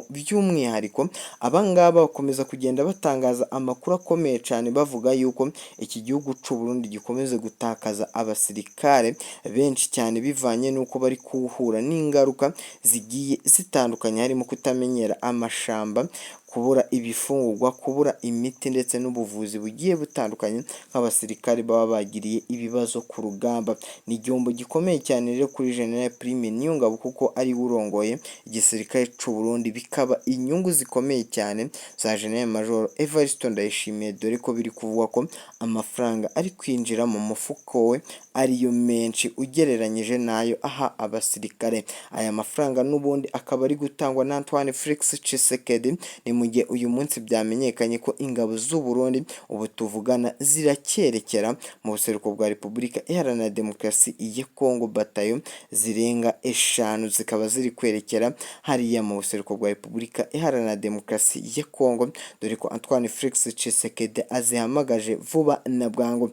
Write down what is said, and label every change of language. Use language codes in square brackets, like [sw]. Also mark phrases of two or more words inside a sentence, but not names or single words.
[rw] By'umwihariko abangaba bakomeza kugenda batangaza amakuru akomeye cyane bavuga yuko iki gihugu cy'u Burundi gikomeze gutakaza abasirikare benshi cyane bivanye n'uko bari kuhura n'ingaruka zigiye zitandukanye, harimo kutamenyera amashamba, kubura ibifungurwa, kubura imiti ndetse n'ubuvuzi bugiye butandukanye nk'abasirikare baba bagiriye ibibazo ku rugamba. Ni igihombo gikomeye cyane rero kuri General Prime Niyongabo kuko ari urongoye igisirikare cy'u Burundi, bikaba inyungu zikomeye cyane za General Major Evariste Ndayishimiye, dore ko biri kuvugwa ko amafaranga ari kwinjira mu mufuko we ariyo menshi ugereranyije nayo aha abasirikare. Aya mafaranga n'ubundi akaba ari gutangwa na Antoine Felix Tchisekedi. Ni mu gihe uyu munsi byamenyekanye ko ingabo z'u Burundi ubu tuvugana ziracyerekera mu buseruko bwa Repubulika Iharanira Demokarasi ya Kongo, batayo zirenga 5 zikaba ziri kwerekera hariya mu buseruko bwa Repubulika Iharanira Demokarasi ya Kongo, dore ko Antoine Felix Tchisekedi azihamagaje vuba na bwangu.